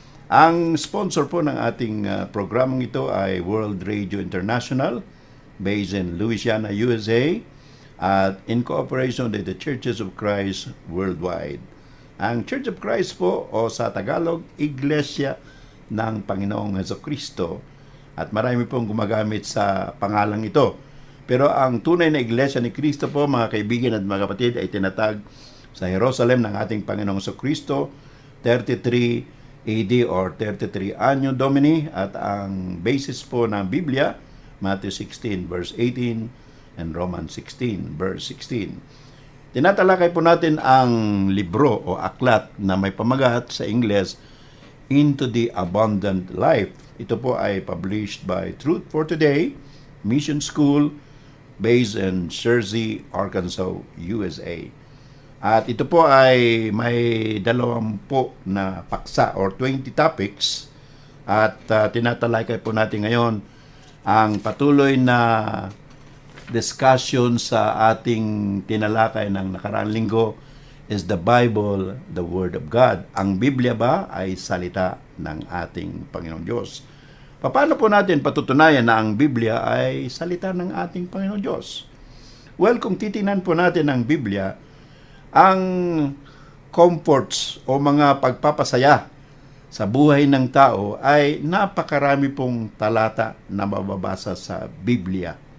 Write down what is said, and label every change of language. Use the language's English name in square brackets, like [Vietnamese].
[Filipino] Ang sponsor po ng ating programang ito ay World Radio International based in Louisiana, USA, at in cooperation with the Churches of Christ worldwide. Ang Church of Christ po, o sa Tagalog, Iglesia ng Panginoong Jesucristo, at marami pong gumagamit sa pangalang ito. Pero ang tunay na Iglesia ni Cristo po, mga kaibigan at mga kapatid, ay tinatag sa Jerusalem ng ating Panginoong Jesucristo, 33 AD or 33 Anno Domini, at ang basis po ng Biblia, Matthew 16 verse 18, and Romans 16, verse 16. Tinatalakay po natin ang libro o aklat na may pamagat sa Ingles, Into the Abundant Life. Ito po ay [English] published by [Filipino] Truth for Today Mission School based in Searcy, Arkansas, USA. At ito po ay may 20 na paksa [English] or 20 topics, [Filipino] at tinatalakay po natin ngayon ang patuloy na discussion sa ating tinalakay ng nakaraang linggo. [English] Is the Bible the Word of God? [Filipino] Ang Biblia ba ay salita ng ating Panginoong Diyos? Paano po natin patutunayan na ang Biblia ay salita ng ating Panginoong Diyos? Well, kung titingnan po natin ang Biblia, ang comforts o mga pagpapasaya sa buhay ng tao ay napakarami pong talata na mababasa sa Biblia.